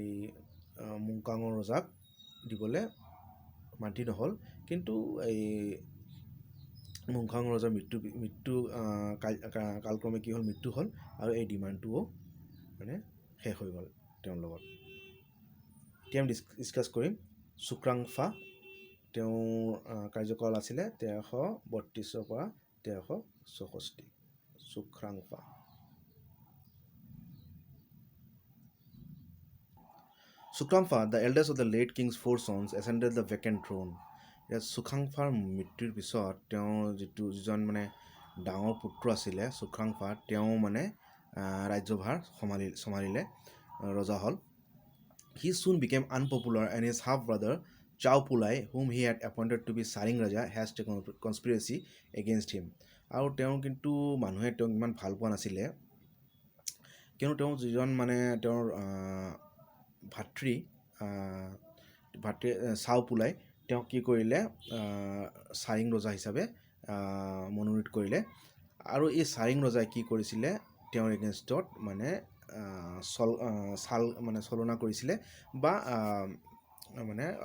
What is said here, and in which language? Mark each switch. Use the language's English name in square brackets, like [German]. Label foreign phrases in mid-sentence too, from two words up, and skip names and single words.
[Assamese] মুংকাঙৰ ৰজাক দিবলৈ মান্তি নহ'ল কিন্তু এই মুংকাং ৰজাৰ মৃত্যু কালক্ৰমে কি হ'ল মৃত্যু হ'ল আৰু এই ডিমাণ্ডটোও মানে শেষ হৈ গ'ল তেওঁৰ লগত এতিয়া আমি ডিছকাছ কৰিম চুক্ৰাংফা তেওঁৰ কাৰ্যকাল আছিলে 1332 পৰা 1364 চুক্ৰাংফা [English] Sukangfa, the eldest of the late king's 4 sons, ascended the vacant throne. [Assamese] ইয়াত চুকাংফাৰ মৃত্যুৰ পিছত তেওঁ যিজন মানে ডাঙৰ পুত্ৰ আছিলে চুকাংফা তেওঁ মানে ৰাজ্যভাৰ চম্ভালিলে ৰজা হ'ল [English] He soon became unpopular and his half brother Chao Pulai, whom he had appointed to be Saring Raja, has taken conspiracy against him. [Assamese] আৰু তেওঁ কিন্তু মানুহে তেওঁক ইমান ভাল পোৱা নাছিলে কিয়নো তেওঁ যিজন মানে তেওঁৰ ভাতৃ চাও পুলাই তেওঁ কি কৰিলে সাৰিং ৰজা হিচাপে মনোনীত কৰিলে আৰু এই সাৰিং ৰজাই কি কৰিছিলে তেওঁৰ এগেইনষ্টত মানে চলনা কৰিছিলে বা মানে